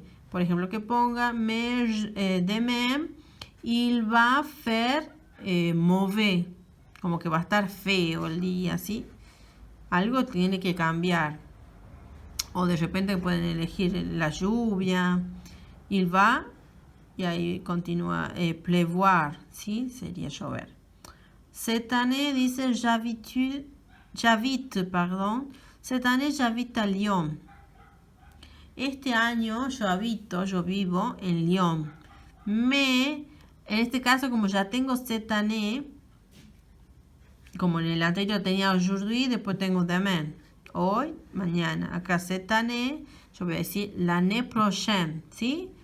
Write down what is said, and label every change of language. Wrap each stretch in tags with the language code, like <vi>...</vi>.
<es>Por ejemplo, que ponga</es> <fr>demain, il va faire mauvais.</fr> <es>Como que va a estar feo el día, ¿sí? Algo tiene que cambiar. O de repente pueden elegir la lluvia.</es> <fr>Il va,</fr> <es>y ahí continúa,</es> <fr>pleuvoir,</fr> <es>¿sí? Sería llover.</es> <fr>Cette année, dice, j'habite, pardon. Cette année, j'habite à Lyon.</fr> <es>Este año yo vivo en Lyon. En este caso, como ya tengo</es> <fr>cette année,</fr> <es>como en el anterior tenía</es> <fr>aujourd'hui,</fr> <es>después tengo</es> <fr>demain.</fr> <es>Hoy, mañana. Acá</es> <fr>cette année,</fr> <es>yo voy a decir</es> <fr>l'année prochaine,</fr> <es>¿sí?</es>